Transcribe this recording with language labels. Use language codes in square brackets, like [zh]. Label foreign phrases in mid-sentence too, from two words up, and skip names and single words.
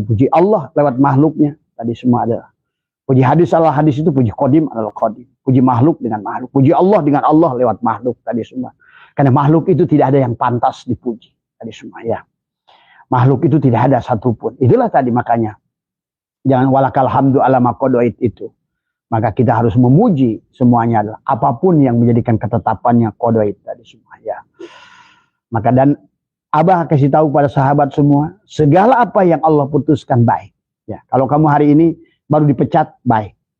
[id] Dan puji Allah lewat makhluknya. Tadi semua adalah Puji hadis adalah hadis itu, puji qadim adalah qadim. Puji makhluk dengan makhluk. Puji Allah dengan Allah lewat makhluk tadi semua. Karena makhluk itu tidak ada yang pantas dipuji tadi semua ya. Makhluk itu tidak ada satupun. Itulah tadi makanya. Jangan [ar] ولك الحمد [id] ala maqadoid itu. Maka kita harus memuji semuanya adalah apapun yang menjadikan ketetapannya qadoid tadi semua ya. Maka dan Abah kasih tahu pada sahabat semua, segala apa yang Allah putuskan baik. Ya, kalau kamu hari ini baru dipecat, baik.